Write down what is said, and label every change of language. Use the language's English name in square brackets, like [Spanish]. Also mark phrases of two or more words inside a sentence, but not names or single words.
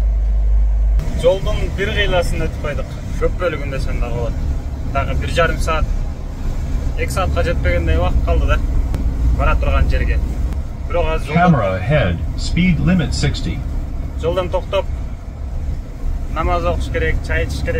[Kyrgyz] Жолдун бир кыйласын өтүп койдук. Көп бөлүгүндө сен дагы болот. Дагы 1,5 саат, 2 саатка жетпегендей убакыт калды да. Бара турган жерге. Бирок азыр [English] Camera ahead. Speed limit 60. [Kyrgyz] жолдон токтоп намаз окуш керек, чай ичиш керек.